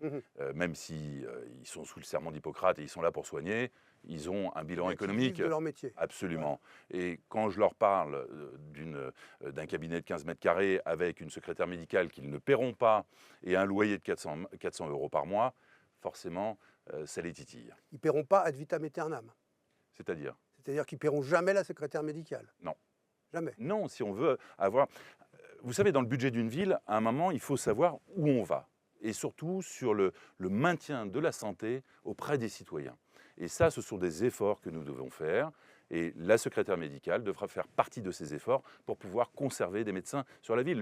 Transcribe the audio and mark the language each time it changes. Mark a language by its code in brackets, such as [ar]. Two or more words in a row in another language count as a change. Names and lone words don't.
[fr] Même si ils sont sous le serment d'Hippocrate et ils sont là pour soigner, ils ont un bilan Qui économique. vivent de leur métier. Absolument. Et quand je leur parle d'un cabinet de 15 mètres carrés avec une secrétaire médicale qu'ils ne paieront pas et un loyer de 400 euros par mois, forcément, ça les titille. Ils ne paieront pas [la] ad vitam aeternam. [fr] C'est-à-dire? C'est-à-dire qu'ils ne paieront jamais la secrétaire médicale. Non. Jamais. Non, si on veut avoir... Vous savez, dans le budget d'une ville, à un moment, il faut savoir où on va. Et surtout sur le maintien de la santé auprès des citoyens. Et ça, ce sont des efforts que nous devons faire. Et la secrétaire médicale devra faire partie de ces efforts pour pouvoir conserver des médecins sur la ville.